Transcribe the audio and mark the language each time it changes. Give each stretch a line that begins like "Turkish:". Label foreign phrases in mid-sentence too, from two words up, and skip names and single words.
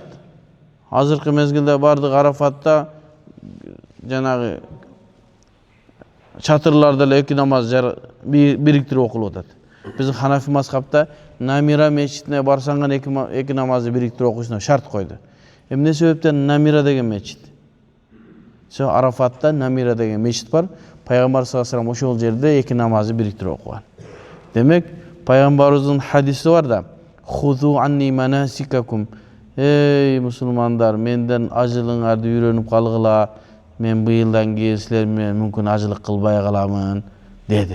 Kyrgyz: Азыркы мезгилде бардык Арафатта жанагы чатырларда эле эки намаз бириктирип окулуп атат. Биздин Ханафи мазхабта Намира мечитине барсаң гана эки намазды бириктирип окуусуна шарт койду. Эмне себептен Намира деген мечит? Арафатта Намира деген мечит бар. Пайгамбар
Arabic: صلى الله عليه وسلم
Kyrgyz: ошол жерде эки намазды бириктирип окуган. Демек, пайгамбарыбыздын хадиси бар да:
Arabic: "خذوا عني مناسككم".
Kyrgyz: Эй мусулмандар, менден ажылыңарды үйрөнүп калгыла. Мен быйылдан кийин силер менен мүмкүн ажылык кылбай каламын деди.